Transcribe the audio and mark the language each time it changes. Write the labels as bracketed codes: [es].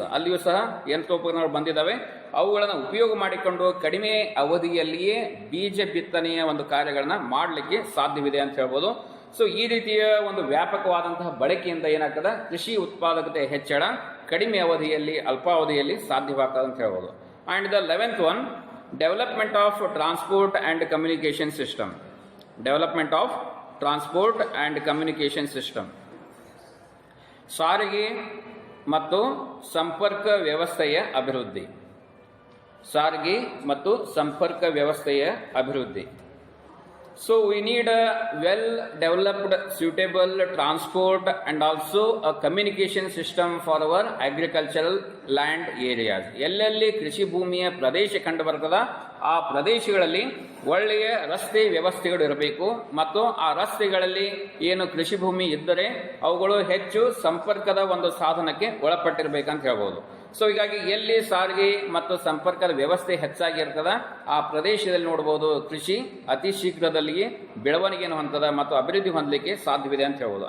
[kn] ಅಲ್ಲಿಯೂ ಸಹ ಯಂತ್ರೋಪಕರಣಗಳು ಬಂದಿದ್ದಾವೆ. ಅವುಗಳನ್ನು ಉಪಯೋಗ ಮಾಡಿಕೊಂಡು ಕಡಿಮೆ ಅವಧಿಯಲ್ಲಿಯೇ ಬೀಜ ಬಿತ್ತನೆಯ ಒಂದು ಕಾರ್ಯಗಳನ್ನ ಮಾಡಲಿಕ್ಕೆ ಸಾಧ್ಯವಿದೆ ಅಂತ ಹೇಳ್ಬೋದು. ಸೊ ಈ ರೀತಿಯ ಒಂದು ವ್ಯಾಪಕವಾದಂತಹ ಬಳಕೆಯಿಂದ ಏನಾಗ್ತದೆ, ಕೃಷಿ ಉತ್ಪಾದಕತೆ ಹೆಚ್ಚಳ ಕಡಿಮೆ ಅವಧಿಯಲ್ಲಿ ಅಲ್ಪಾವಧಿಯಲ್ಲಿ ಸಾಧ್ಯವಾಗ್ತದೆ ಅಂತ ಹೇಳ್ಬೋದು. [en] And the 11th one, development of transport and communication system. Development of transport and communication system. [kn] ಸಾರಿಗೆ ಮತ್ತು ಸಂಪರ್ಕ ವ್ಯವಸ್ಥೆಯ ಅಭಿವೃದ್ಧಿ. ಸಾರಿಗೆ ಮತ್ತು ಸಂಪರ್ಕ ವ್ಯವಸ್ಥೆಯ ಅಭಿವೃದ್ಧಿ. [en] So we need a well-developed, suitable transport and also a communication system for our agricultural land areas. [kn] ಎಲ್ಲೆಲ್ಲಿ ಕೃಷಿ ಭೂಮಿಯ ಪ್ರದೇಶ ಕಂಡು ಬರ್ತದ ಆ ಪ್ರದೇಶಗಳಲ್ಲಿ ಒಳ್ಳೆಯ ರಸ್ತೆ ವ್ಯವಸ್ಥೆಗಳು ಇರಬೇಕು ಮತ್ತು ಆ ರಸ್ತೆಗಳಲ್ಲಿ ಏನು ಕೃಷಿ ಭೂಮಿ ಇದ್ದರೆ ಅವುಗಳು ಹೆಚ್ಚು ಸಂಪರ್ಕದ ಒಂದು ಸಾಧನಕ್ಕೆ ಒಳಪಟ್ಟಿರಬೇಕಂತ ಹೇಳ್ಬೋದು. ಸೊ ಹೀಗಾಗಿ ಎಲ್ಲಿ ಸಾರಿಗೆ ಮತ್ತು ಸಂಪರ್ಕದ ವ್ಯವಸ್ಥೆ ಹೆಚ್ಚಾಗಿರ್ತದ ಆ ಪ್ರದೇಶದಲ್ಲಿ ನೋಡಬಹುದು ಕೃಷಿ ಅತಿ ಶೀಘ್ರದಲ್ಲಿಯೇ ಬೆಳವಣಿಗೆಯನ್ನು ಹೊಂದದ ಮತ್ತು ಅಭಿವೃದ್ಧಿ ಹೊಂದಲಿಕ್ಕೆ ಸಾಧ್ಯವಿದೆ ಅಂತ ಹೇಳ್ಬೋದು.